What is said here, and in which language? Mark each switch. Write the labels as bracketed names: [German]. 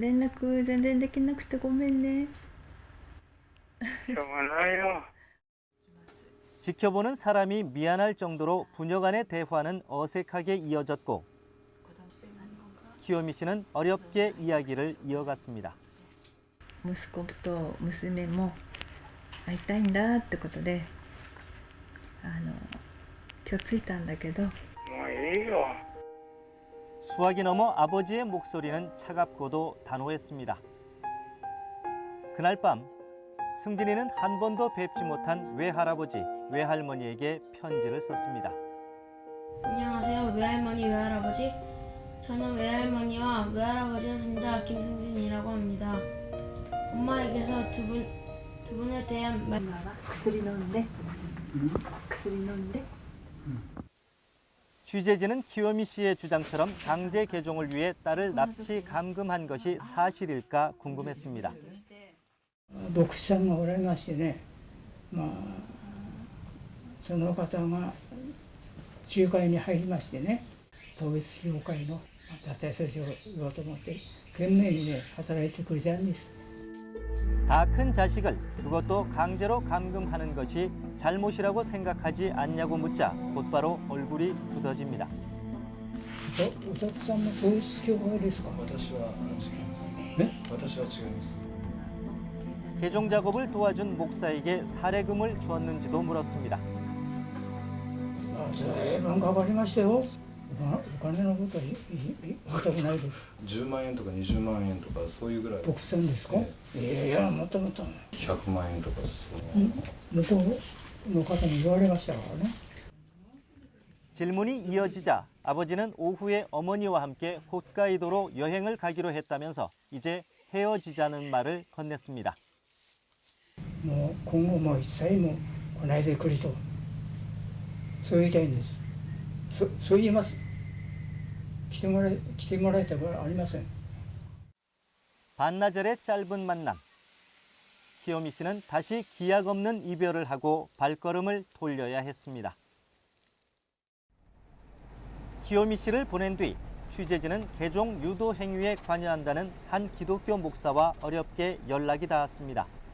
[Japanese] 連絡全然できなくてごめんね。しょうがないよ。 [Korean] 지켜보는 사람이 미안할 정도로 부녀 간의 대화는 어색하게 이어졌고 키요미 씨는 어렵게 이야기를 이어갔습니다. [Japanese] 息子と娘も会いたいんだってことで、今日着いたんだけど。もういいよ。 [Korean] 수학이 넘어 아버지의 목소리는 차갑고도 단호했습니다. 그날 밤 승진이는 한 번도 뵙지 못한 외할아버지, 외할머니에게 편지를 썼습니다. 안녕하세요. 외할머니, 외할아버지. 저는 외할머니와 외할아버지의 손자 김승진이라고 합니다. 엄마에게서 두 분에 대한 말. [Japanese] 薬飲んで。薬飲んで。 [Korean] 취재진은 키요미 씨의 주장처럼 강제 개종을 위해 딸을 납치 감금한 것이 사실일까 궁금했습니다. [Japanese] 牧師さんがおられましてね、その方が仲介に入りましてね、統一教会の脱退措置を言おうと思って懸命にね働いてくれたんです。 [Korean] 다 큰 자식을 그것도 강제로 감금하는 것이 잘못이라고 생각하지 않냐고 묻자 곧바로 얼굴이 굳어집니다. [Japanese] お宅さんも統一教会ですか？私は違います。え？私は違います。 [Korean] 개종 작업을 도와준 목사에게 사례금을 주었는지도 물었습니다. [Japanese] ずいぶんかかりましたよ。お金のことは言いたくないです。 10万円とか20万円とかそういうぐらい。牧師さんですか？いやもっともっと。 100万円とかそう。向こうの方に言われましたからね。 [Korean] 질문이 이어지자 아버지는 오후에 어머니와 함께 홋카이도로 여행을 가기로 했다면서 이제 헤어지자는 말을 건넸습니다. [Japanese] もう今後も一切も来ないでくれと、そう言いたいんです。そう言います。来てもらえたらありません。 [Korean] 반나절의 짧은 만남. 키요미 씨는 다시 기약 없는 이별을 하고 발걸음을 돌려야 했습니다. 키요미 씨를 보낸 뒤 취재진은 개종 유도 행위에 관여한다는 한 기독교 목사와 어렵게 연락이 닿았습니다.